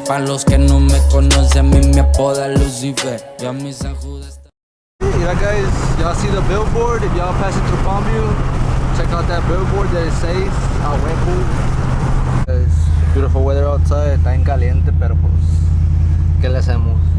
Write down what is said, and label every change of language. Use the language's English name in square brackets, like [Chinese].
[Spanish] Pa' los que no me conocen, a mí me apoda Lucifer. Ya mi San Judas. [English] Yeah, guys, y'all see the billboard? If y'all passing through Palmview, check out that billboard that it says out Hueco. It's beautiful weather outside. [Spanish] Está en caliente, pero pues, ¿qué le hacemos?